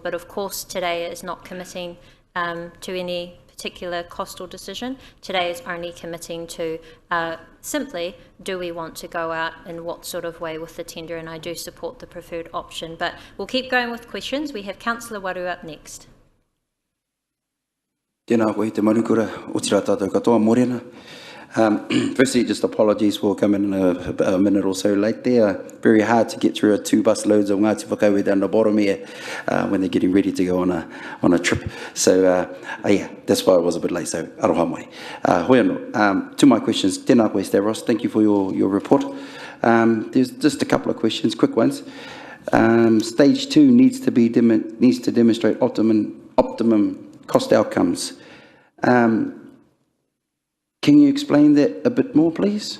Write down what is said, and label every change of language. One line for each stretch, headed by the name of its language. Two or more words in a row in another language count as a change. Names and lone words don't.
English: But of course, today is not committing to any particular cost or decision. Today is only committing to simply, do we want to go out in what sort of way with the tender? And I do support the preferred option. But we'll keep going with questions. We have Councillor Waru up next.
Māori: Tēnā koe te marukura o tira tātou katoa morena.
English: Firstly, just apologies for coming a minute or so late there. Very hard to get through 2 bus loads of Ngāti Whakauē down the bottom here when they're getting ready to go on a trip. So yeah, that's why I was a bit late.
Māori: So aroha mai. Hoi anō.
English: To my questions,
Māori: tēnā koe Stavros,
English: thank you for your report. There's just a couple of questions, quick ones. Stage 2 needs to demonstrate optimum cost outcomes. Can you explain that a bit more, please?